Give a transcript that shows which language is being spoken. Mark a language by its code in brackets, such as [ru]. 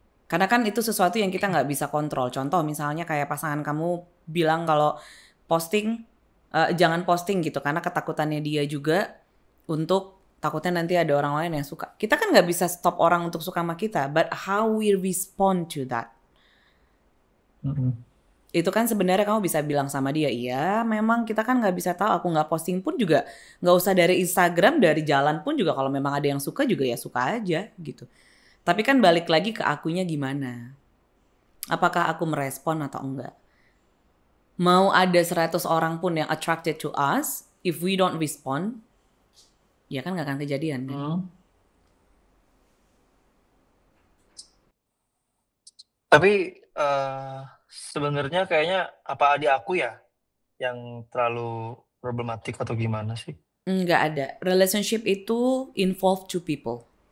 [id] Karena kan itu sesuatu yang kita nggak bisa kontrol. Contoh misalnya kayak pasangan kamu bilang kalau posting, jangan posting gitu. Karena ketakutannya dia juga untuk takutnya nanti ada orang lain yang suka. Kita kan nggak bisa stop orang untuk suka sama kita. [en] But how we respond to that. Mm-mm. [id] Itu kan sebenarnya kamu bisa bilang sama dia, iya memang kita kan nggak bisa tahu, aku nggak posting pun juga nggak usah dari Instagram, dari jalan pun juga kalau memang ada yang suka juga ya suka aja gitu. Tapi kan balik lagi ke akunya gimana. Apakah aku merespon atau enggak. Mau ada 100 orang pun yang [en] attracted to us, if we don't respond, [id] ya kan nggak akan kejadian kan. Hmm. Tapi sebenarnya kayaknya apa adik aku ya yang terlalu problematik atau gimana sih? Nggak ada. [en] Relationship [id] itu [en] involve two people.